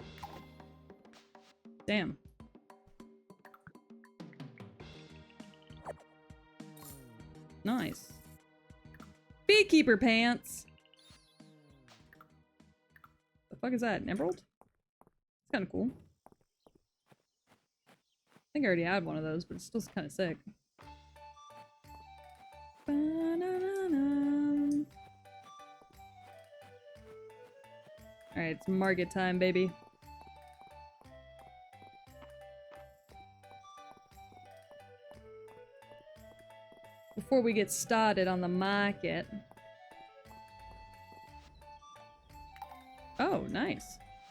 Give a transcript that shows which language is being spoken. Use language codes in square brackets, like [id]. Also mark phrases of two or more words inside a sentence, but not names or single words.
[en] Damn. Nice. Beekeeper pants! The fuck is that? An emerald? It's kinda cool. think I already had one of those, but it's still kind of sick. Ba-na-na-na. Alright, it's market time, baby. Before we get started on the market. Oh, nice.